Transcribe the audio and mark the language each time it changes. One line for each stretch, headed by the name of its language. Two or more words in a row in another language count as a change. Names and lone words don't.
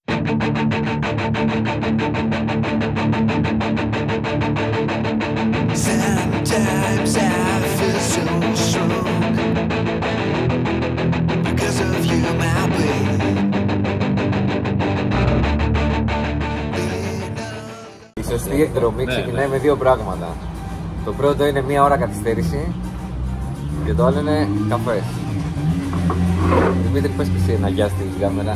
English: Sometimes I feel so strong because of you, my babe.
Greek: Η σωστή εκδρομή ξεκινάει με δύο πράγματα. Το πρώτο είναι μία ώρα καθυστέρηση και το άλλο είναι καφές. Δημήτρη, πες και εσύ ένα γεια στην κάμερα.